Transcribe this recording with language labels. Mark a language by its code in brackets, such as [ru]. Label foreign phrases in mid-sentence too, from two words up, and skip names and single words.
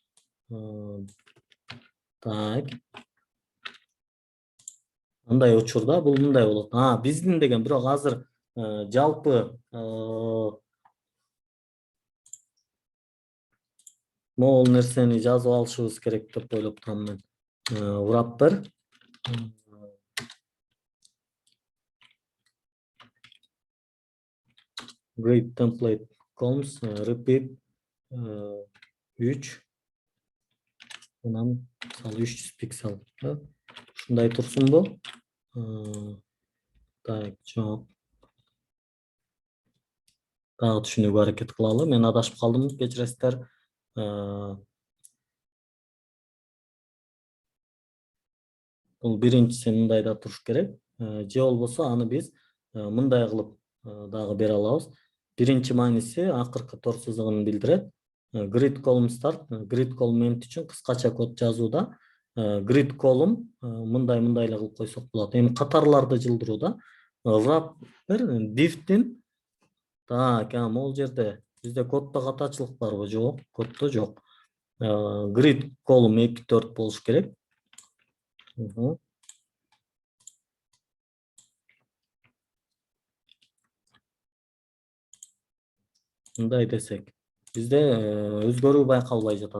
[ky] Так. Андай учурда бул мындай болот. Биздин деген бирок азыр жалпы могул нерсени жазып алышыбыз керек деп ойлоп турам мен. [en] Wrapper grid template columns repeat 3 [ky] анан мисалы 300 пиксель. Ушундай турсунбу? Так, жок. Дагы түшүнүүгө аракет кылалы. Мен адашып калдым, кечиресиздер. Бул биринчиси мындай да туруш керек. Же болбосо аны биз мындай кылып дагы бере алабыз. Биринчи мааниси акыркы тор сызыгын билдирет. [en] Grid column start, grid column end [ky] үчүн кыскача код жазууда [en] grid column [ky] мындай эле кылып койсок болот. Эми катарларды жылдырууда [en] wrapper div'тин [ky] так, могул жерде бизде коддо катачылык барбы? Жок, коддо жок. [en] Grid column [ky] 2-4 болуш керек. Мындай десек, бизде өзгөрүү байкалбай жатат.